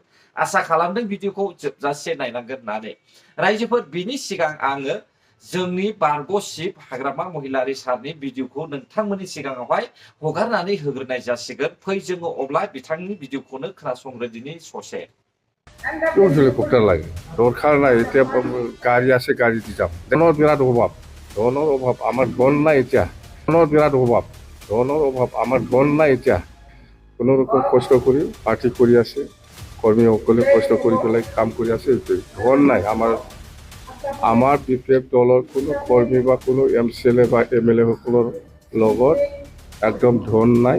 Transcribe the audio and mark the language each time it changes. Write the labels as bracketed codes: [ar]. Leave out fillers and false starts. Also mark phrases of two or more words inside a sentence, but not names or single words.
[brx] आसा खालामदों भिडिअखौ जोबजासे नायनांगोन होननानै। रायजोफोर बिनि सिगां आङो जोंनि बारग'शिब हाग्रामा महिलारि सारनि भिडिअखौ नोंथांमोननि सिगाङावहाय हगारनानै होग्रोनाय जासिगोन। फै जोङो अब्ला बिथांनि भिडिअखौनो खोनासंग्रो दिनै ससे। [as] हेलिकप्टार লাগে দরকার নাই এতিয়া গাড়ী আছে গাড়ী দি যাম ধনৰ বিৰাট অভাৱ আমাৰ ধন নাই এতিয়া ধনৰ বিৰাট অভাৱ আমাৰ ধন নাই এতিয়া কোনো ৰকম কষ্ট কৰি পাৰ্টি কৰি আছে কৰ্মীসকলে কষ্ট কৰি পেলাই কাম কৰি আছে ধন নাই আমাৰ বিপিএফ দলৰ কোনো কৰ্মী বা কোনো MCLA বা MLA সকলৰ লগত একদম ধন নাই।